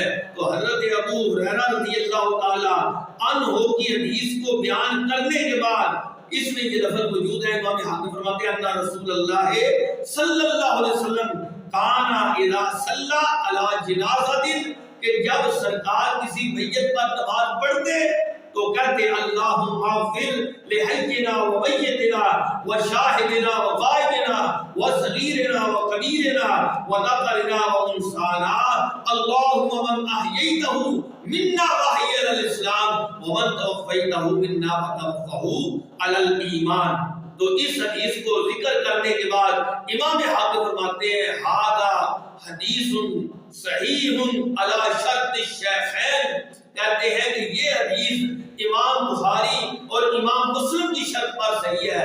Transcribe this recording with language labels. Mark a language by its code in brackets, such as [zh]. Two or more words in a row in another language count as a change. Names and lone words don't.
[ur] تو حضرت ابو ہریرہ رضی اللہ تعالی عنہ کی حدیث کو بیان کرنے کے بعد اس میں یہ لفظ موجود ہے، امام حاکم فرماتے ہیں [ar] ان رسول اللہ صلی اللہ علیہ وسلم کانا اذا صلی علی جنازہ، [ur] کہ جب سرکار کسی میت پر نماز پڑھتے تو کہتے [ar] اللہم اغفر لحینا و میتنا و شاہدنا و غائبنا و صغیرنا و کبیرنا و ذکرنا و انثانا، اللہم من احییتہ منا واحی علی الاسلام ومن توفیتہ منا فتوفہ علی الایمان۔ [ur] تو اس حدیث کو ذکر کرنے کے بعد امام حاکم فرماتے ہیں [ar] ھذا حدیث صحیح علی شرط الشیخین، [ur] کہتے ہیں کہ یہ حدیث امام بخاری اور امام مسلم کی شرط پر صحیح ہے۔